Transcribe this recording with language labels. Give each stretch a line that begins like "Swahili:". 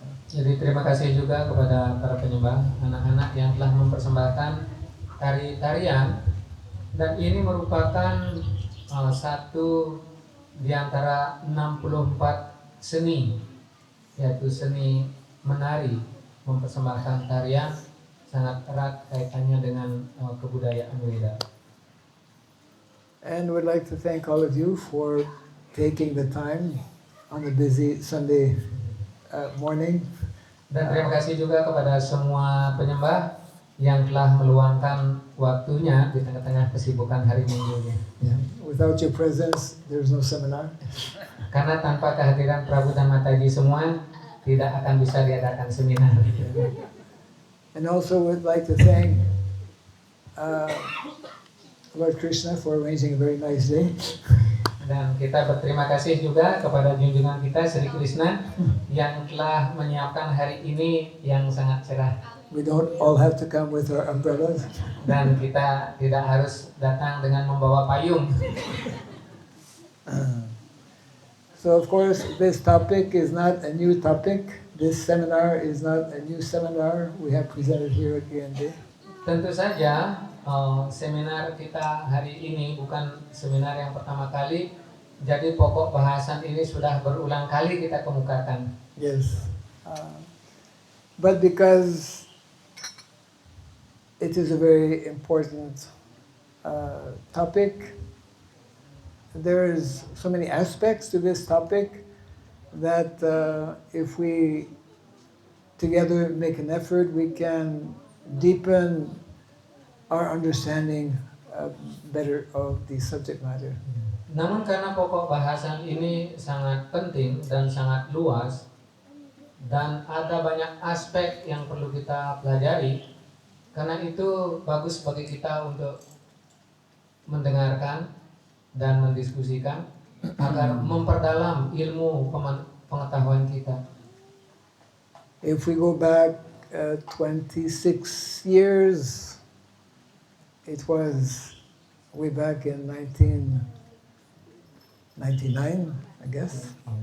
Indonesian: Jadi terima kasih juga kepada para penyembah, anak-anak yang telah mempersembahkan tari-tarian, dan ini merupakan satu di antara 64 seni, yaitu seni menari, mempersembahkan tarian sangat erat kaitannya dengan kebudayaan Weda.
English: And we'd like to thank all of you for taking the time on the busy Sunday morning.
Indonesian: Dan terima kasih juga kepada semua penyembah yang telah meluangkan waktunya di tengah-tengah kesibukan hari Minggunya.
English: Yeah. Without your presence, there's no seminar.
Indonesian: Karena tanpa kehadiran Prabu dan Mataji semua, tidak akan bisa diadakan seminar.
English: And also we'd like to thank Lord Krishna for arranging a very nice day.
Indonesian: Dan kita berterima kasih juga kepada junjungan kita Sri Krishna yang telah menyiapkan hari ini yang sangat cerah.
English: We don't all have to come with our umbrellas.
Indonesian: Dan kita tidak harus datang dengan membawa payung.
English: So of course this topic is not a new topic. This seminar is not a new seminar we have presented here at GND.
Indonesian: Tentu saja seminar kita hari ini bukan seminar yang pertama kali. Jadi pokok bahasan ini sudah berulang kali kita kemukakan.
English: Yes. But because it is a very important topic, there is so many aspects to this topic that if we together make an effort, we can deepen our understanding better of the subject matter.
Indonesian: Namun karena pokok bahasan ini sangat penting dan sangat luas dan ada banyak aspek yang perlu kita pelajari, karena itu bagus bagi kita untuk mendengarkan dan mendiskusikan agar memperdalam ilmu pengetahuan kita.
English: If we go back 26 years, it was way back in 1999, I guess.